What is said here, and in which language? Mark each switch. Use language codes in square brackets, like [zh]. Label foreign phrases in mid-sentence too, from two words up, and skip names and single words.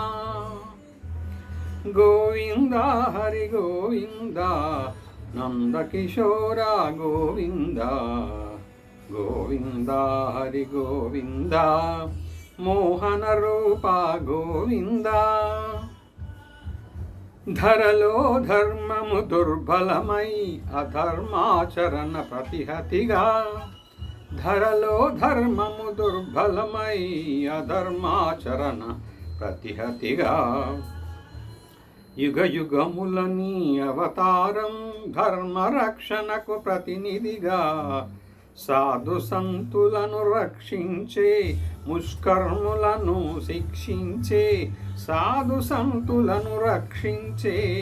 [hi] गोविंदा हरि गोविंदा, नंद किशोरा गोविंदा, गोविंदा हरि गोविंदा, मोहन रूपा गोविंदा। [te] धरलो धर्मము దుర్బలమై అధర్మాచరణ ప్రతిహతిగా, ధరలో ధర్మము దుర్బలమై అధర్మాచరణ ప్రతిహతిగా, యుగ యుగములని అవతారం ధర్మ రక్షణకు ప్రతినిధిగా, సాధు సంతులను రక్షించే ముష్కర్ములను శిక్షించే, సాధు సంతులను రక్షించే